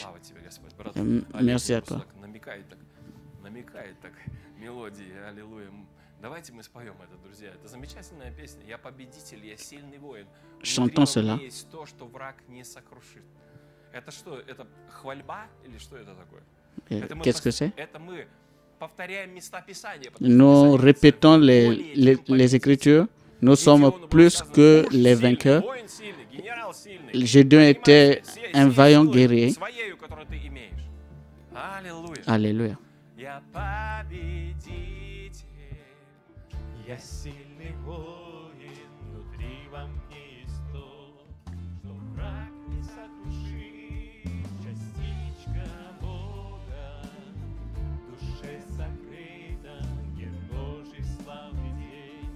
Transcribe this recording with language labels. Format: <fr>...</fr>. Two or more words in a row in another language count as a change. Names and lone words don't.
<ru>Слава тебе, Господь. Брат</ru> <fr>Merci à</fr> <ru>Олег</ru> <fr>toi.</fr> <ru>намекает так мелодии. Аллилуйя. Давайте мы споем это, друзья. Это замечательная песня. Я победитель, я сильный воин.</ru> <fr>Chantons</fr> <ru>Внутри во</ru> <fr>cela.</fr> <ru>мне есть то, что враг не сокрушит. Это что? Это хвальба или что это такое?</ru> <fr>Qu'est-ce que c'est?</fr> <ru>Это мы повторяем места Писания.</ru> <fr>Nous répétons les Écritures. Nous sommes plus que les vainqueurs. Gédéon était un vaillant guerrier. Alléluia.</fr> <ru>Я победитель. Я сильный воин, внутри во мне есть то, что враг не сокрушит, частичка Бога, в душе сокрыта, где Божий славный день.</ru>